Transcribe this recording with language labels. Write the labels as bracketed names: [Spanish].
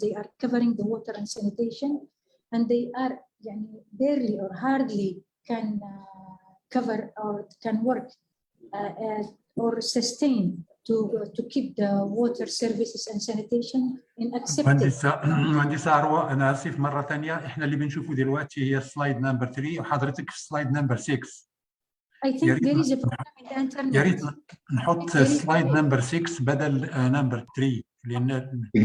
[English] They are covering the water and sanitation, and they are barely or hardly can cover or can work or sustain to keep the water services and sanitation in acceptable. [Arabic] مهندسة أروى، أنا آسف مرة ثانية، إحنا اللي بنشوفه دلوقتي هي سلايد نمبر 3 وحضرتك في سلايد نمبر 6. [English] I think there is a problem in the internet. [Arabic] يا ريت نحط سلايد نمبر 6 بدل نمبر 3 لأن